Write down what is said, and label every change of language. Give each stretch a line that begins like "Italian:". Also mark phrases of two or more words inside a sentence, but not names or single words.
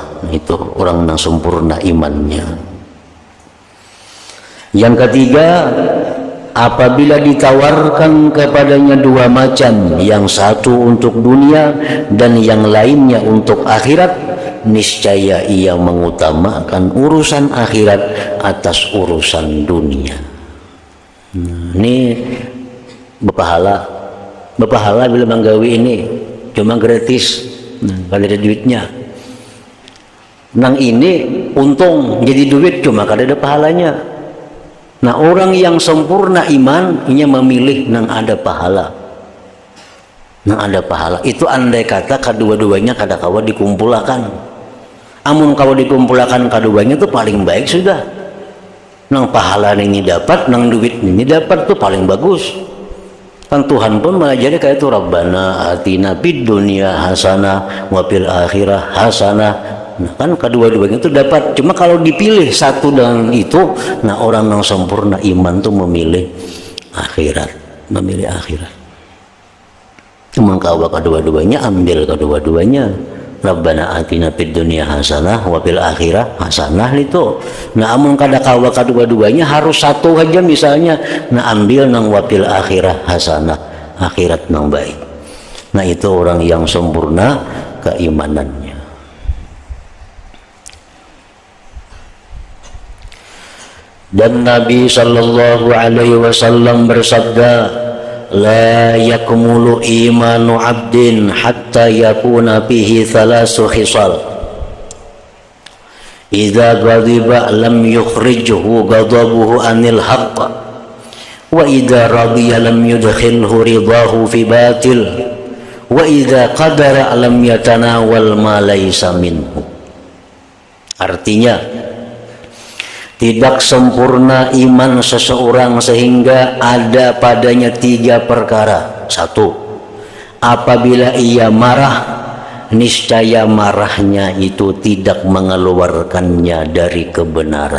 Indonesian: Itu orang yang sempurna imannya. Yang ketiga, apabila ditawarkan kepadanya 2 macam, yang satu untuk dunia dan yang lainnya untuk akhirat, niscaya ia mengutamakan urusan akhirat atas urusan dunia.
Banjar: Ini berpahala bila menggawi ini cuma gratis, kalau ada duitnya. Nang ini untung jadi duit cuma kada ada pahalanya.
Indonesian: Nah orang yang sempurna iman ia memilih nang ada pahala.
Banjar: Itu andai kata kedua-duanya kada kawa dikumpulkan. Amun kawa dikumpulkan keduanya itu paling baik sudah. Nang pahala ini dapat, nang duit ini dapat tuh paling bagus.
Indonesian: Kan Tuhan pun mengajari kayak itu,
Arabic: ربنا آتنا في الدنيا حسنة وفي الآخرة حسنة.
Indonesian: Nah, kan kedua-duanya itu dapat. Cuma kalau dipilih satu dengan itu, nah orang yang sempurna iman tuh memilih akhirat. Cuma kalau kedua-duanya ambil kedua-duanya.
Arabic: ربنا آتنا في الدنيا حسنة وفي الآخرة حسنة itu.
Banjar: Nah amun kada kawa kedua-duanya harus satu aja misalnya. Nah ambil nang
Arabic: وفي الآخرة حسنة,
Banjar: akhirat nang baik.
Indonesian: Nah itu orang yang sempurna keimanannya. Dan Nabi
Arabic: صلى الله عليه وسلم
Indonesian: bersabda,
Arabic: لا يكمل إيمان عبد حتى يكون فيه ثلاث خصال. إذا غضب لم يخرجه غضبه عن الحق وإذا رضي لم يدخله رضاه في باطل وإذا قدر لم يتناول ما ليس منه.
Indonesian: Artinya tidak sempurna iman seseorang sehingga ada padanya 3 perkara. 1. Apabila ia marah, niscaya marahnya itu tidak mengeluarkannya dari kebenaran.